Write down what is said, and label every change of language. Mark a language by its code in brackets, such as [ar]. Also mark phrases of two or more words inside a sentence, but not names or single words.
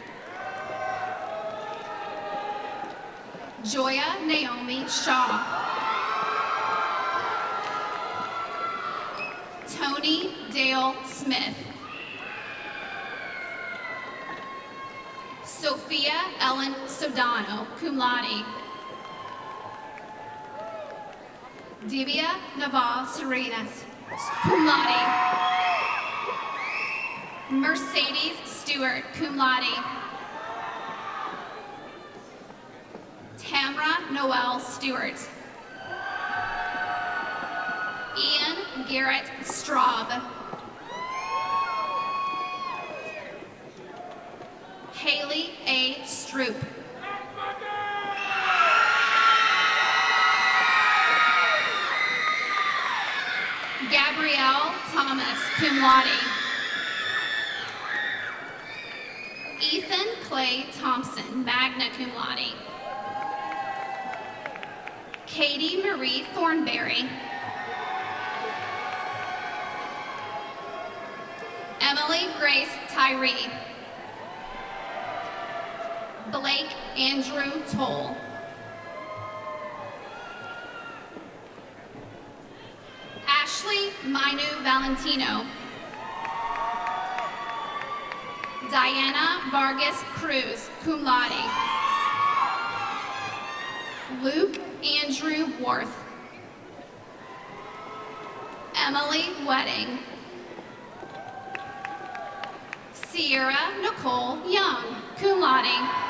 [en] Joya Naomi Shaw. Tony Dale Smith. [la] Sophia Ellen Sodano, cum laude. Divya Naval Serenas, cum laude. Mercedes Stewart, cum laude. [en] Tamra Noel Stewart. Ian Garrett Straub. Haley A. Stroop. Gabrielle Thomas, [la] cum laude. Ethan Clay Thompson, magna cum laude. [en] Katie Marie Thornberry. Emily Grace Tyree. Blake Andrew Toll. Ashley Minu Valentino. Diana Vargas Cruz, [la] cum laude. [en] Luke Andrew Worth. Emily Wedding. Sierra Nicole Young, [la] cum laude.